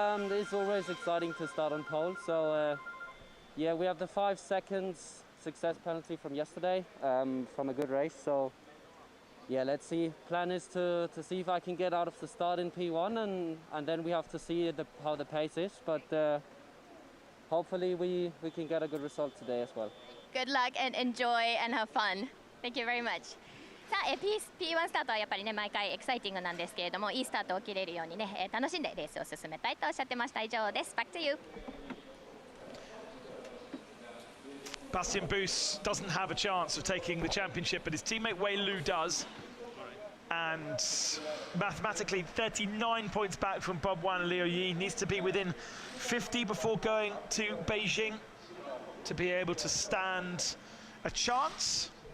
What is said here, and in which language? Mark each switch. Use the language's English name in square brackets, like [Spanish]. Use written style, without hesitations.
[English] It's always exciting to start on pole, so yeah, we have the 5 seconds success penalty from yesterday, from a good race, so yeah, let's see. Plan is to see if I can get out of the start in P1, and then we have to see how the pace is, but hopefully we can get a good result today as well. Good luck and enjoy and have fun. Thank you very much. [Japanese] さあ、P1 スタートはやっぱりね、毎回エキサイティングなんですけれども、いいスタートを切れるようにね、楽しんでレースを進めたいとおっしゃってました。以上です。 [English] Back to you. Bastien Bus doesn't have a chance of taking the championship, but his teammate Wei Lu does. And mathematically 39 points back from Bob Wan and Liu Yi. Needs to be within 50 before going to Beijing to be able to stand a chance.